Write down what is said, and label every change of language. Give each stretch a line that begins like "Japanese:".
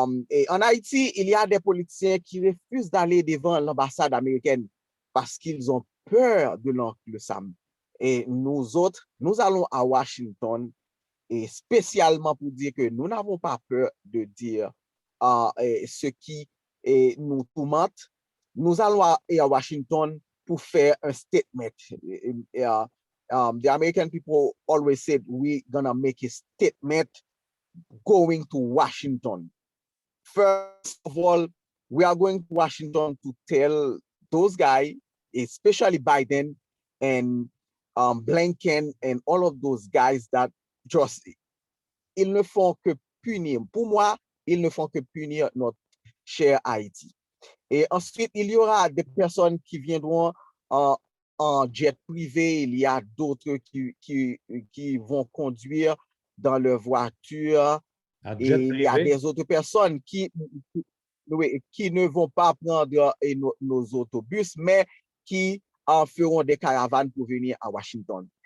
French: Et en Haïti, il y a des politiciens qui refusent d'aller devant l'ambassade américaine parce qu'ils ont peur de l'oncle Sam. Et nous autres, nous allons à Washington et spécialement pour dire que nous n'avons pas peur de dire ce qui nous tourmente. Nous allons à Washington pour faire un statement.
English: The American people always said we're gonna make a statement going to Washington. First of all, we are going to Washington to tell those guys, especially Biden and Blinken and all of those guys that just,
French: ils ne font que punir. Pour moi, ils ne font que punir notre cher Haïti. Et ensuite, il y aura des personnes qui viendront en jet privé. Il y a d'autres qui vont conduire dans leur voiture. Et il y a des autres personnes qui ne vont pas prendre nos autobus, mais qui feront des caravanes pour venir à Washington.